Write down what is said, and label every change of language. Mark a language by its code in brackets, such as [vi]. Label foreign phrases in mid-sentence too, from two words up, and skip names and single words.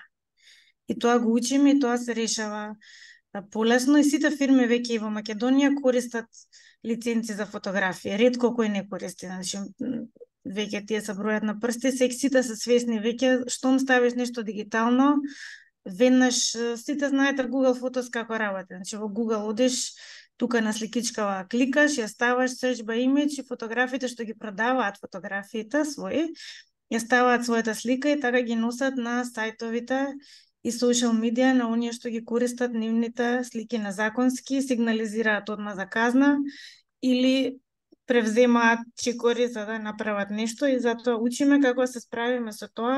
[mk] И тоа го учиме и тоа се решава полесно и сите фирми веќе и во Македонија користат лиценци за фотографија. Ретко кој не користи, значи веќе тие се бројат на прсти, сите се свесни веќе штом ставиш нешто дигитално, веднаш сите знаете Google Photos како работи. Значи во Google одиш тука на сликичкава кликаш, ја ставаш [en] search by image [mk] и фотографите што ги продаваат фотографиите своји, ја ставаат својата слика и така ги носат на сајтовите и [en] social media [mk] на оние што ги користат нивните слики незаконски, сигнализираат одма за казна или превземаат чекори за да направат нешто и затоа учиме како се справиме со тоа.